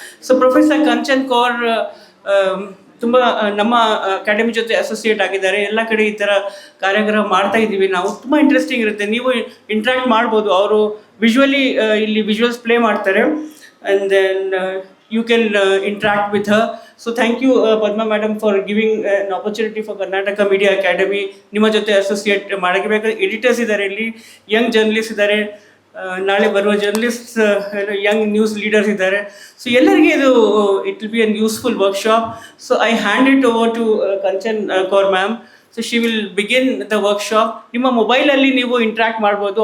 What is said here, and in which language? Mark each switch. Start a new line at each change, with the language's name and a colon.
Kannada: So professor Kanchan Kaur ತುಂಬ ನಮ್ಮ academy ಜೊತೆ ಅಸೋಸಿಯೇಟ್ ಆಗಿದ್ದಾರೆ. ಎಲ್ಲ ಕಡೆ ಈ ಥರ ಕಾರ್ಯಾಗಾರ ಮಾಡ್ತಾ ಇದ್ದೀವಿ ನಾವು. ತುಂಬ ಇಂಟ್ರೆಸ್ಟಿಂಗ್ ಇರುತ್ತೆ, ನೀವು ಇಂಟ್ರ್ಯಾಕ್ಟ್ ಮಾಡ್ಬೋದು. ಅವರು
English: visually
Kannada: ಇಲ್ಲಿ
English: visuals play
Kannada: ಮಾಡ್ತಾರೆ,
English: And then you can interact with her. So thank you Padma madam for giving an opportunity for Karnataka Media Academy.
Kannada: ನಿಮ್ಮ ಜೊತೆ ಅಸೋಸಿಯೇಟ್ ಮಾಡಬೇಕಾದ್ರೆ ಎಡಿಟರ್ಸ್ ಇದ್ದಾರೆ, ಇಲ್ಲಿ ಯಂಗ್ ಜರ್ನಲಿಸ್ಟ್ ಇದ್ದಾರೆ, ನಾಳೆ ಬರುವ ಜರ್ನಲಿಸ್ಟ್, ಯಂಗ್ ನ್ಯೂಸ್ ಲೀಡರ್ಸ್ ಇದ್ದಾರೆ.
English: so
Kannada: ಎಲ್ಲರಿಗೆ ಇದು
English: It will be an useful workshop. So I hand it over to Kanchan Kaur ma'am. So she will begin the workshop.
Kannada: ನಿಮ್ಮ ಮೊಬೈಲಲ್ಲಿ ನೀವು ಇಂಟ್ರ್ಯಾಕ್ಟ್ ಮಾಡ್ಬೋದು.